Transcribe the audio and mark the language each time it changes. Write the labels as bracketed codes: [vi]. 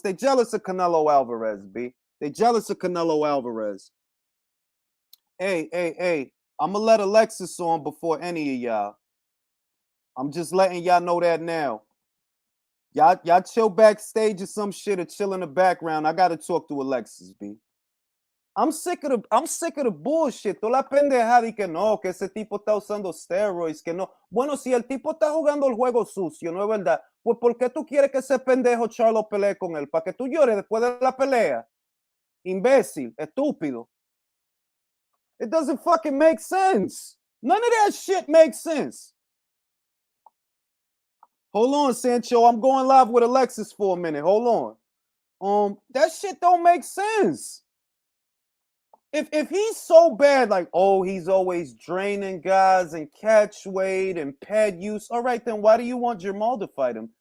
[en] They jealous of Canelo Alvarez, B. They jealous of Canelo Alvarez. Hey. I'm going to let Alexis on before any of y'all. I'm just letting y'all know that now. Y'all chill backstage or some shit or chill in the background. I got to talk to Alexis, B. I'm sick of the bullshit. [es] Toda la pendejada y que no, que ese tipo está usando steroids, que no. Bueno, si el tipo está jugando el juego sucio, ¿no es verdad? Pues ¿por qué tú quieres que ese pendejo Charlo pelee con él? ¿Para que tú llores después de la pelea? Imbécil, estúpido. [en] It doesn't fucking make sense. None of that shit makes sense. Hold on, Sancho. I'm going live with Alexis for a minute. Hold on. That shit don't make sense. If he's so bad, like, oh, he's always draining guys and catch weight and pad use, all right, then why do you want Jamal to fight him?